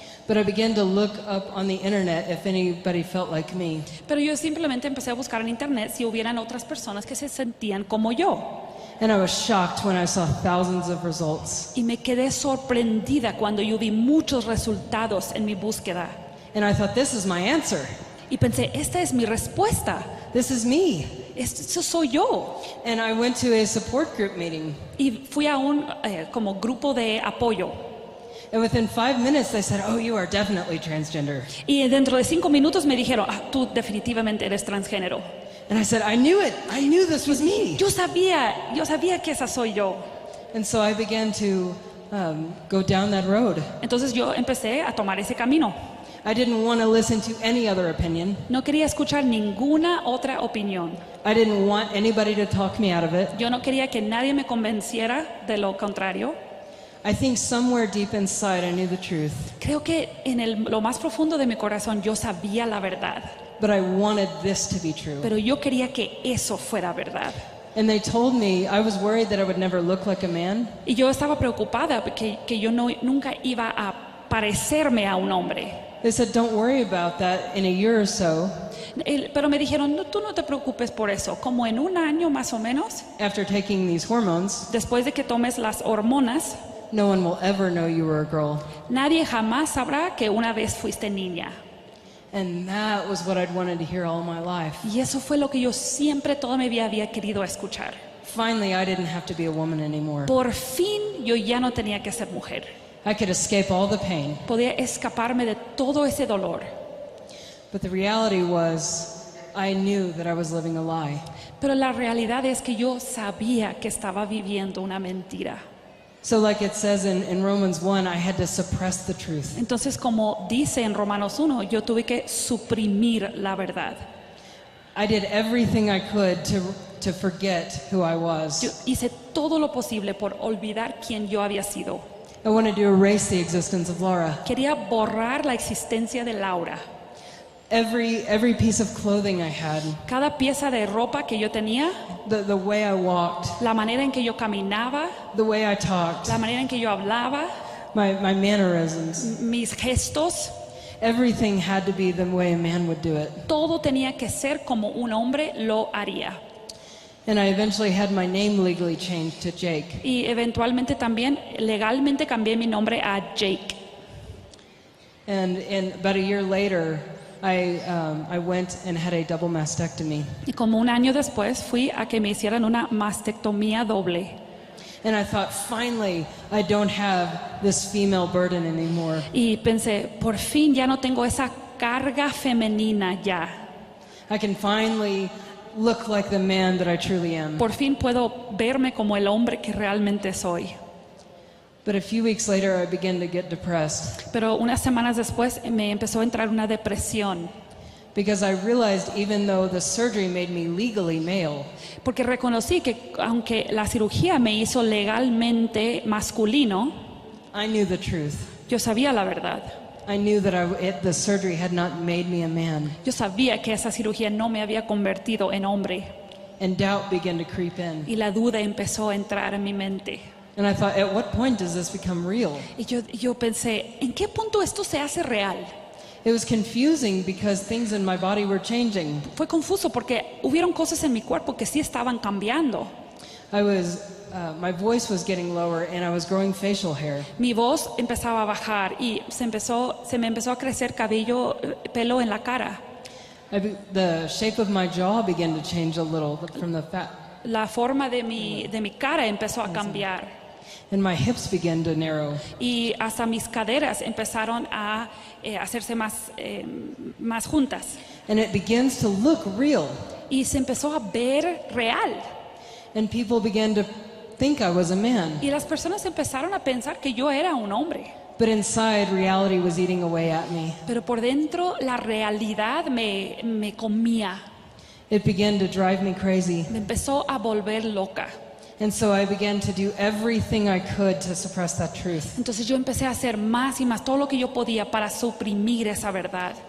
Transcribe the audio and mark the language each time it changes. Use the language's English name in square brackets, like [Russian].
[English] but I began to look up on the internet if anybody felt like me. [Spanish] pero yo simplemente empecé a buscar en internet si hubieran otras personas que se sentían como yo. [English] And I was shocked when I saw thousands of results. [Spanish] Y me quedé sorprendida cuando yo vi muchos resultados en mi búsqueda. [English] And I thought, this is my answer. [Spanish] Y pensé, esta es mi respuesta. [English] This is me. [Spanish] Eso soy yo. [English] And I went to a support group meeting. [Spanish] Y fui a un como grupo de apoyo. [English] And within 5 minutes, they said, oh, you are definitely transgender. [Spanish] Y dentro de 5 minutos me dijeron, tú definitivamente eres transgénero. [English] And I said, I knew it. I knew this was me. [Spanish] Yo sabía que esa soy yo. [English] And so I began to go down that road. [Spanish] Entonces yo empecé a tomar ese camino. [English] I didn't want to listen to any other opinion. [Spanish] No quería escuchar ninguna otra opinión. [English] I didn't want anybody to talk me out of it. [Spanish] Yo no quería que nadie me convenciera de lo contrario. [English] I think somewhere deep inside I knew the truth, [Spanish] Creo que en lo más profundo de mi corazón yo sabía la verdad, [English] but I wanted this to be true. [Spanish] pero yo quería que eso fuera verdad. [English] And they told me, I was worried that I would never look like a man. [Spanish] Y yo estaba preocupada que yo nunca iba a parecerme a un hombre. [English] They said, don't worry about that. In a year or so, [Spanish] Pero me dijeron, no, tú no te preocupes por eso. Como en un año más o menos, [English] after taking these hormones, [Spanish] después de que tomes las hormonas, [English] no one will ever know you were a girl. [Spanish] nadie jamás sabrá que una vez fuiste niña. [English] And that was what I'd wanted to hear all my life. [Spanish] Y eso fue lo que yo siempre toda mi vida había querido escuchar. [English] Finally, I didn't have to be a woman anymore. [Spanish] Por fin yo ya no tenía que ser mujer. [English] I could escape all the pain. [Spanish] Podía escaparme de todo ese dolor. [English] But the reality was, I knew that I was living a lie. [Spanish] Pero la realidad es que yo sabía que estaba viviendo una mentira. [English] So like it says in Romans 1, I had to suppress the truth. [Spanish] Entonces, como dice en Romanos 1, yo tuve que suprimir la verdad. [English] I did everything I could to forget who I [Spanish] Yo [English] was. [Spanish] hice todo lo posible por olvidar quién yo había sido. [English] I wanted to erase the existence of Laura. [Spanish] Quería borrar la existencia de Laura. [English] Every piece of clothing I had, [Spanish] Cada pieza de ropa que yo tenía, [English] the way I walked, [Spanish] la manera en que yo caminaba, [English] the way I talked, [Spanish] la manera en que yo hablaba, [English] my mannerisms, [Spanish] mis gestos, [English] everything had to be the way a man would do it. [Spanish] todo tenía que ser como un hombre lo haría. [English] And I eventually had my name legally changed to Jake. [Spanish] Y eventualmente también legalmente cambié mi nombre a Jake. [English] And about a year later, I went and had a double mastectomy. [Spanish] Y como un año después fui a que me hicieran una mastectomía doble. [English] And I thought, finally, I don't have this female burden anymore. [Spanish] Y pensé, por fin ya no tengo esa carga femenina ya. [English] I can finally look like the man that I truly am. [Spanish] Por fin puedo verme como el hombre que realmente soy. [English] But a few weeks later, I began to get depressed [Spanish] Pero unas semanas después me empezó a entrar una depresión. [English] because I realized even though the surgery made me legally male, [Spanish] Porque reconocí que aunque la cirugía me hizo legalmente masculino, [English] I knew the truth. [Spanish] yo sabía la verdad. [English] I knew that the surgery had not made me a man, [Spanish] Yo sabía que esa cirugía no me había convertido en hombre. [English] and doubt began to creep in. [Spanish] Y la duda empezó a entrar en mi mente. [English] And I thought, at what point does this become real? [Spanish] Y yo pensé, ¿en qué punto esto se hace real? [English] It was confusing because things in my body were changing. [Spanish] Fue confuso porque hubieron cosas en mi cuerpo que sí estaban cambiando. [English] My voice was getting lower and I was growing facial hair. [Spanish] Mi voz empezaba a bajar y se me empezó a crecer cabello, pelo en la cara. [English] The shape of my jaw began to change a little from the fat, [Spanish] La forma de mi cara empezó a cambiar [English] and my hips began to narrow. [Spanish] y hasta mis caderas empezaron a hacerse más juntas. [English] And it begins to look real. [Spanish] Y se empezó a ver real. [English] And people began to think I was a man. [Spanish] Y las personas empezaron a pensar que yo era un hombre. [English] But inside, reality was eating away at me. [Spanish] Pero por dentro la realidad me comía. [English] It began to drive me crazy. [Spanish] Me empezó a volver loca. [English] And so I began to do everything I could to suppress that truth. [Spanish] Entonces yo empecé a hacer más y más todo lo que yo podía para suprimir esa verdad.